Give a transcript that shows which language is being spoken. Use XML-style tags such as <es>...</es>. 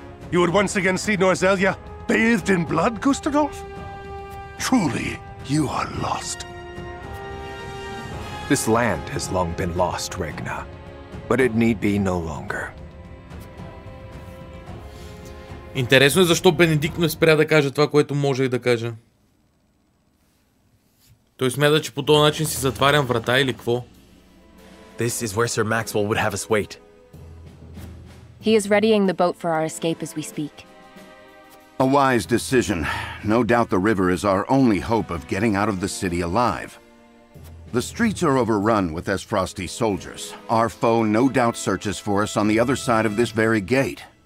<en>You would once again see Norzelia bathed in blood, Gustadolf? Truly, you are lost. This land has long been lost, Regna. But it need be no longer.</en> <bg>Интересно е защо Бенедикт не спря да каже това, което може и да каже. Той смята, че по този начин си затварям врата или какво?</bg> <en>This is where Sir Maxwell would have us wait. He is readying the boat for our escape as we speak. A wise decision. No doubt the river is our only hope of getting out of the city alive. The streets are overrun with Esfrosti soldiers. Our foe no doubt searches for us on the other side of this very gate.</en>